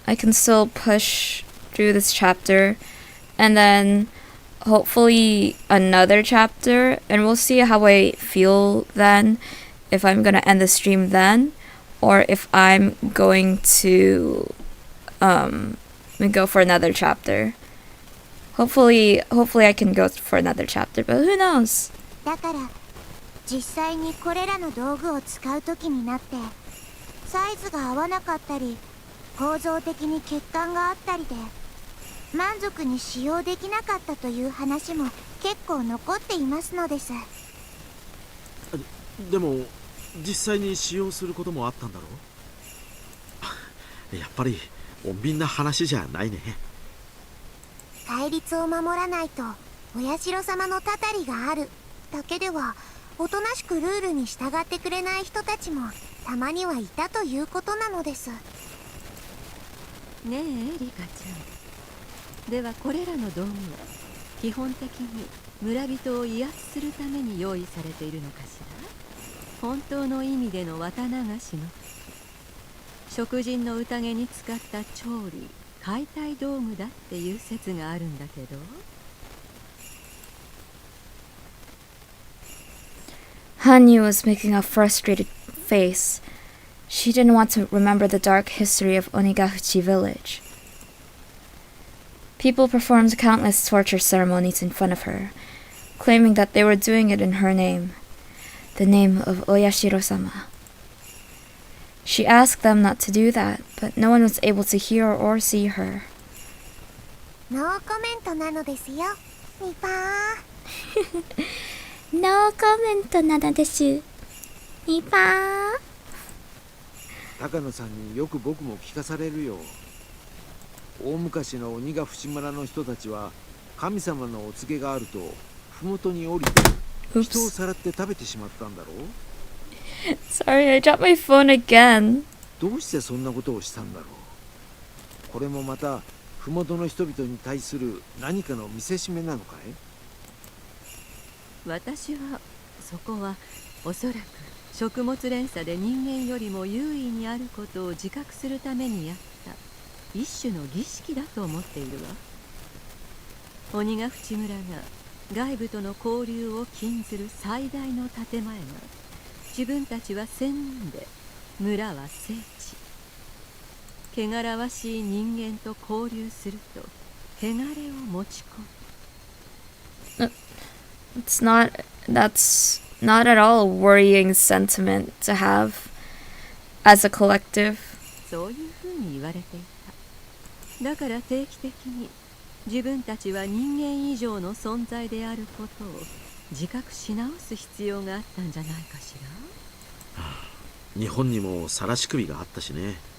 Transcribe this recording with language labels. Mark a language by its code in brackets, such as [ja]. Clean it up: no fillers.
[en] I can still push through this chapter. And then hopefully another chapter. And we'll see how I feel then. If I'm gonna end the stream then. Or if I'm going to go for another chapter. Hopefully I can go for another chapter. But who knows? [ja] だから実際にこれらの道具を使う時になってサイズが合わなかったり構造的に欠陥があったりで満足に使用できなかったという話も結構残っていますのです。でも実際に使用することもあったんだろう？やっぱり穏便な話じゃないね。戒律を守らないとお社様のたたりがあるだけではおとなしくルールに従ってくれない人たちもたまにはいたということなのです。ねえリカちゃん、ではこれらの道具は基本的に村人を威圧するために用意されているのかしら？本当の意味での綿流しの食人の宴に使った調理解体道具だっていう説があるんだけど。 [en] Hanyu was making a frustrated face. She didn't want to remember the dark history of Onigafuchi village. People performed countless torture ceremonies in front of her, claiming that they were doing it in her name, the name of Oyashiro-sama. She asked them not to do that, but no one was able to hear or see her. [ja] ノーコメントなのですよ、ニパー。ノーコメントなのです。ニパー。高野さんによく僕も聞かされるよ。大昔の鬼ヶ淵村の人たちは神様のお告げがあると麓に降りて人をさらって食べてしまったんだろう。 [en] Sorry, I dropped my phone again. [ja] どうしてそんなことをしたんだろう。これもまた麓の人々に対する何かの見せしめなのかい？私はそこはおそらく食物連鎖で人間よりも優位にあることを自覚するためにやった一種の儀式だと思っているわ。鬼ヶ淵村が外部との交流を禁ずる最大の建前が、自分たちは仙人で村は聖地。汚らわしい人間と交流すると汚れを持ち込む。 [en] That's not at all a worrying sentiment to have as a collective. [ja] そういうふうに言われていた。だから定期的に自分たちは人間以上の存在であることを自覚し直す必要があったんじゃないかしら。日本にも晒し首があったしね。